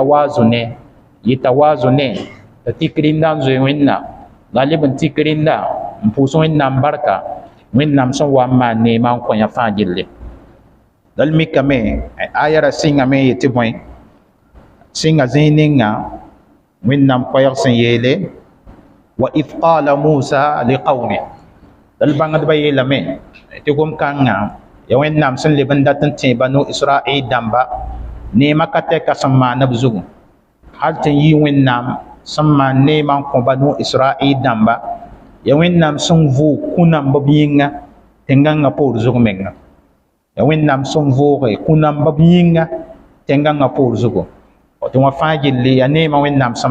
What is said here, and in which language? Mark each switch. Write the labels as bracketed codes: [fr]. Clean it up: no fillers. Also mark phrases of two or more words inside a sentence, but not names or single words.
[mos] yɩta waazo ne t'a tik rĩnda n zoe wẽnnaam la leb n tik rĩnda n pʋʋs wẽnnaam barka wẽnnaam sẽn wa n maan neemã n kõ yã fãa gilli dal mikame aya ra sɩngame n yetɩ bõe sɩnga zĩig ninga wẽnnaam koɛɛg sẽn yeele [ar] وإذ قال موسى لقومه [mos] dal bãngdbã yeelame tɩ gom-kãngã ya wẽnnaam sẽn leb n dat n tẽ banu israɩl dãmba neemã ka tɛka sẽn maan b zugu hal tɩ n yɩ wẽnnaam sẽn maan neemã n kõ banu israɩl dãmba ya wẽnnaam sẽn vʋʋg kũ-namba b yĩnga tẽngãngã poor zug menga ya wẽnnaam sẽn vʋʋge kũ-namba b yĩnga tẽngãngã poor zugu tɩ wã fãa gilli ya neemã wẽnnaam sẽn